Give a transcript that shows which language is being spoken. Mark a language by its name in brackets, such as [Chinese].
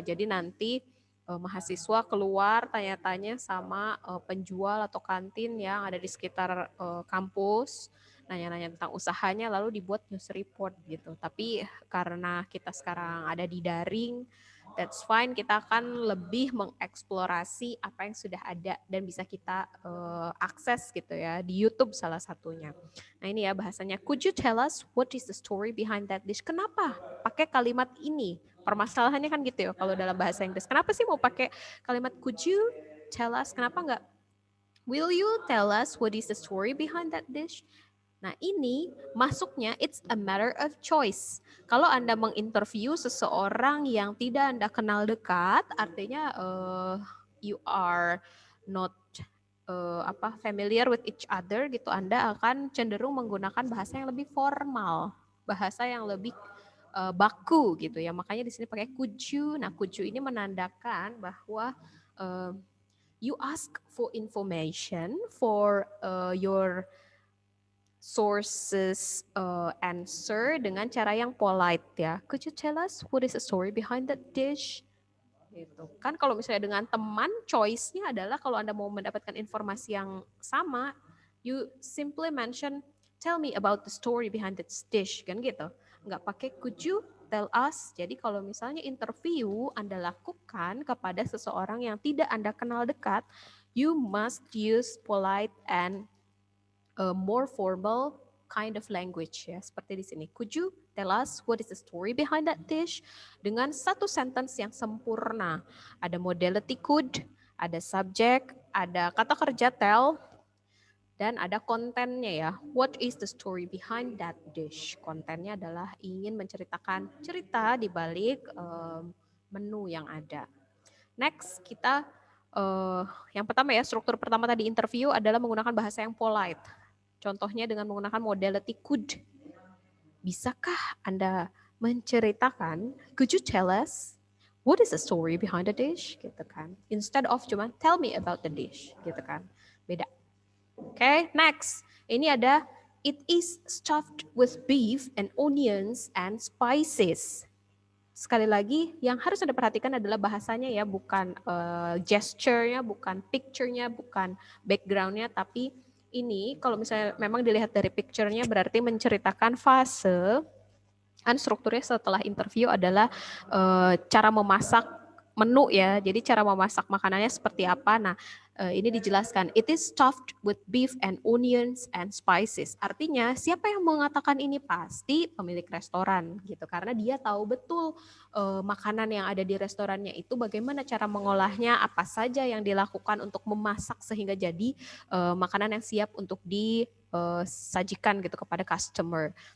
[Indonesian] Jadi nanti mahasiswa keluar tanya-tanya sama penjual atau kantin yang ada di sekitar kampus, nanya-nanya tentang usahanya, lalu dibuat news report gitu. Tapi karena kita sekarang ada di daring, [English] that's fine, [Indonesian] kita akan lebih mengeksplorasi apa yang sudah ada dan bisa kita akses gitu ya, di YouTube salah satunya. Nah ini ya bahasanya, [English] could you tell us what is the story behind that dish? [Indonesian] Kenapa pakai kalimat ini? Permasalahannya kan gitu ya kalau dalam bahasa Inggris. Kenapa sih mau pakai kalimat [English] could you tell us? [Indonesian] Kenapa enggak [English] will you tell us what is the story behind that dish? [Indonesian] Nah ini masuknya [English] it's a matter of choice. [Indonesian] Kalau Anda menginterview seseorang yang tidak Anda kenal dekat, artinya [English] you are not familiar with each other [Indonesian] gitu, Anda akan cenderung menggunakan bahasa yang lebih formal, bahasa yang lebih baku gitu ya. Makanya di sini pakai could you. [English] Nah could you [Indonesian] ini menandakan bahwa [English] you ask for information for your sources answer [Indonesian] dengan cara yang [English] polite ya. Could you tell us what is the story behind that dish? [Indonesian] Gitu. Kan kalau misalnya dengan teman, choice-nya adalah kalau Anda mau mendapatkan informasi yang sama, [English] you simply mention, tell me about the story behind that dish, [Indonesian] kan gitu. Nggak pakai [English] could you tell us. [Indonesian] Jadi kalau misalnya interview Anda lakukan kepada seseorang yang tidak Anda kenal dekat, [English] you must use polite and more formal kind of language [Indonesian] ya, seperti di sini. [English] Could you tell us what is the story behind that dish? [Indonesian] Dengan satu sentence yang sempurna. Ada modality could, ada subject, ada kata kerja tell, dan ada kontennya ya. [English] What is the story behind that dish? [Indonesian] Kontennya adalah ingin menceritakan cerita di balik menu yang ada. Next, kita yang pertama ya, struktur pertama tadi interview adalah menggunakan bahasa yang polite. Contohnya dengan menggunakan modality could. Bisakah Anda menceritakan, [English] could you tell us what is the story behind the dish? Gitu kan. Instead of [Indonesian] cuma [English] tell me about the dish, [Indonesian] gitu kan. Beda. Oke, next. Ini ada [English] it is stuffed with beef and onions and spices. [Indonesian] Sekali lagi, yang harus Anda perhatikan adalah bahasanya ya, bukan gesture-nya, bukan picture-nya, bukan background-nya, tapi ini kalau misalnya memang dilihat dari picture-nya berarti menceritakan fase, kan strukturnya setelah interview adalah cara memasak menu ya, jadi cara memasak makanannya seperti apa. Nah, ini dijelaskan, [English] it is stuffed with beef and onions and spices. [Indonesian] Artinya, siapa yang mengatakan ini pasti pemilik restoran gitu, karena dia tahu betul makanan yang ada di restorannya itu bagaimana cara mengolahnya, apa saja yang dilakukan untuk memasak sehingga jadi makanan yang siap untuk disajikan gitu kepada customer.